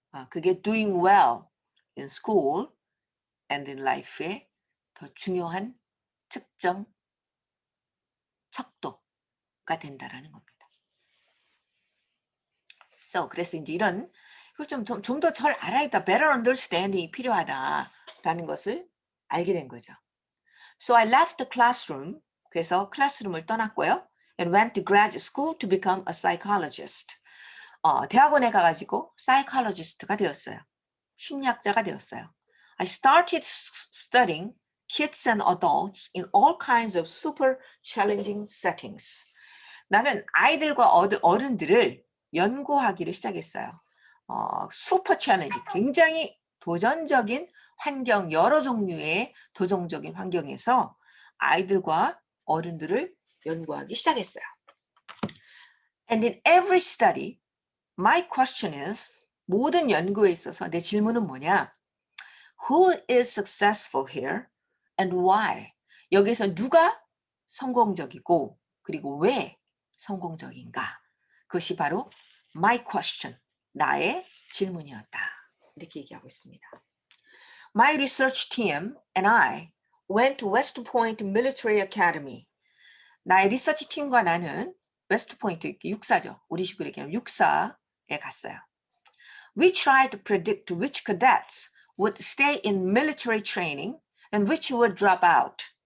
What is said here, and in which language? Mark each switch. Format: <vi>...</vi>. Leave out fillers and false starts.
<ko>그게</ko> <en>doing well in school and in life</en> <ko>의 더 중요한 특정 척도가 된다라는 겁니다. So 그래서 이제 이런 이걸 좀 더 잘 알아야</ko> <en>better understanding</en> <ko>이 필요하다라는 것을 알게 된 거죠.</ko> <en>So I left the classroom.</en> <ko>그래서 클래스룸을 떠났고요.</ko> <en>And went to graduate school to become a psychologist.</en> <ko>대학원에 가가지고 psychologist가 되었어요. 심리학자가 되었어요.</ko> <en>I started studying kids and adults in all kinds of super challenging settings.</en> <ko>나는 아이들과 어른들을 연구하기를 시작했어요. 슈퍼 챌린지, 굉장히 도전적인 환경, 여러 종류의 도전적인 환경에서 아이들과 어른들을 연구하기 시작했어요.</ko> <en>And in every study, my question is,</en> <ko>모든 연구에 있어서 내 질문은 뭐냐?</ko> <en>Who is successful here and why?</en> <ko>여기서 누가 성공적이고 그리고 왜 성공적인가? 그것이 바로</ko> <en>my question,</en> <ko>나의 질문이었다. 이렇게 얘기하고 있습니다.</ko> <en>My research team and I went to West Point Military Academy.</en> <ko>나의 리서치 팀과 나는 웨스트 포인트 육사죠. 우리식으로 얘기하면 육사에 갔어요.</ko> <en>We tried to predict which cadets would stay in military training and which would drop out.</en>